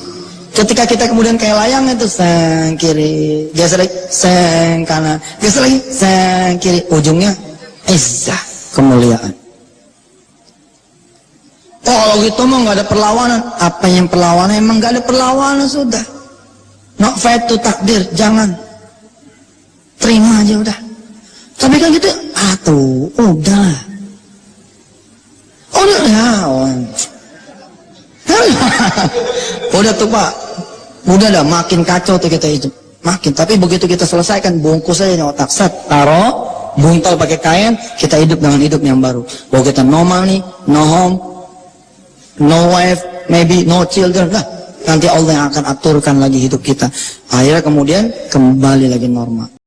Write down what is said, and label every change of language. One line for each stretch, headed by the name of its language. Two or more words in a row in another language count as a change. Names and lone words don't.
Indonesian: Ketika kita kemudian kayak layang itu sang kiri, geser lagi sang kanan, geser lagi sang kiri, ujungnya izzah, kemuliaan. Oh kalau gitu mah nggak ada perlawanan. Apa yang perlawanan? Emang nggak ada perlawanan sudah.
English: Not fight to
Indonesian: takdir, jangan. Terima aja udah. Tapi kan gitu, udah. Oh udah ya. Udah tuh Pak, udah dah makin kacau tuh kita hidup, makin. Tapi begitu kita selesaikan, bungkus aja otak, set, taruh, buntal pakai kain, kita hidup dengan hidup yang baru. Bahwa kita
English: no money, no home, no wife, maybe no children,
Indonesian: lah nanti Allah yang akan aturkan lagi hidup kita. Akhirnya kemudian kembali lagi normal.